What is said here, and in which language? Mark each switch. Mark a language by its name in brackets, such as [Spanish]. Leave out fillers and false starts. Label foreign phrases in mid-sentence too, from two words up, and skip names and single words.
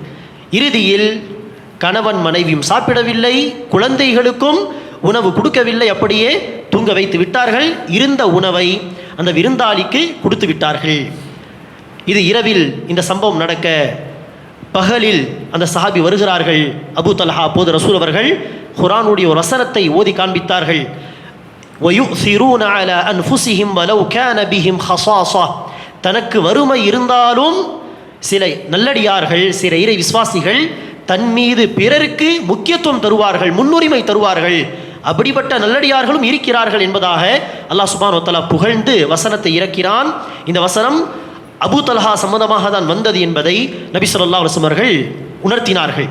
[Tamil] இறுதியில் கணவன் மனைவியும் சாப்பிடவில்லை, குழந்தைகளுக்கும் உணவு கொடுக்கவில்லை, அப்படியே தூங்க வைத்து விட்டார்கள். இருந்த உணவை அந்த விருந்தாளிக்கு கொடுத்து விட்டார்கள். இது இரவில் இந்த சம்பவம் நடக்க, பகலில் அந்த சஹாபி வருகிறார்கள். அபூ தல்ஹா அப்போது ரசூல் அவர்கள் குர்ஆனுடைய ஒரு வசனத்தை ஓதி காண்பித்தார்கள். [Arabic] وَيُؤْثِرُونَ عَلَى أَنفُسِهِمْ وَلَوْ كَانَ بِهِمْ خَصَاصَةٌ, [Tamil] தனக்கு வறுமை இருந்தாலும் சில நல்லடியார்கள், சில இறை விசுவாசிகள் தன் மீது பிறருக்கு முக்கியத்துவம் தருவார்கள், முன்னுரிமை தருவார்கள். அப்படிப்பட்ட நல்லடியார்களும் இருக்கிறார்கள் என்பதாக அல்லாஹ் [Arabic] سبحانه وتعالى [Tamil] புகழ்ந்து வசனத்தை இறக்கிறான். இந்த வசனம் அபூ தல்ஹா சம்பந்தமாக தான் வந்தது என்பதை நபி [Arabic] صلى الله عليه وسلم [Tamil] அவர்கள் உணர்த்தினார்கள்.